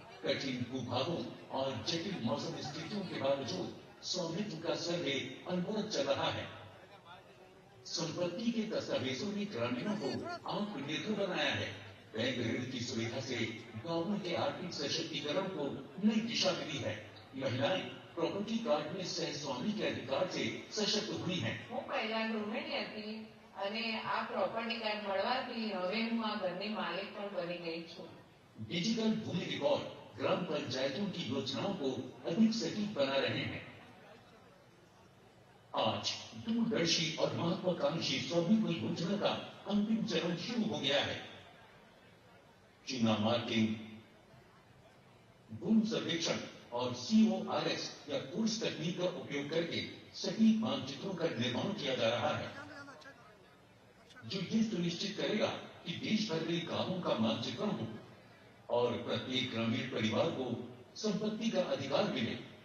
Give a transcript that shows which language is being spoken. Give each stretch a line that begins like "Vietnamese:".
Hindi: कठिन भूभागों और जटिल मौसम स्थितियों के बावजूद स्वामित्व का सर्वे अनवरत चल रहा है। संपत्ति के दस्तावेजों ने ग्रामीणों को आत्मनिर्भर बनाया है। बैंक ऋण की सुविधा से गांवों के आर्थिक सशक्तिकरण को नई दिशा मिली है। महिलाएं प्रॉपर्टी कार्ड में सहस्वामी के अधिकार से सशक्त हुई हैं।
Gujarati: હું પહેલા ગૃહિણી હતી અને આ પ્રોપર્ટી કાર્ડ મળવાથી હવે હું આ ઘરની માલિક પણ બની ગઈ છું।
Hindi: डिजिटल भूमि रिकॉर्ड ग्राम पंचायतों की योजनाओं को अधिक सटीक बना रहे हैं। आज दूरदर्शी और महत्वाकांक्षी स्वामित्व योजना का अंतिम चरण शुरू हो गया है। चूना मार्किंग, भूमि सर्वेक्षण और CORS या कोर्स तकनीक का उपयोग करके सटीक मानचित्रों का निर्माण किया जा रहा है, जो ये सुनिश्चित करेगा कि देश भर में गांवों का मानचित्रण हो और प्रत्येक ग्रामीण परिवार को संपत्ति का अधिकार मिले।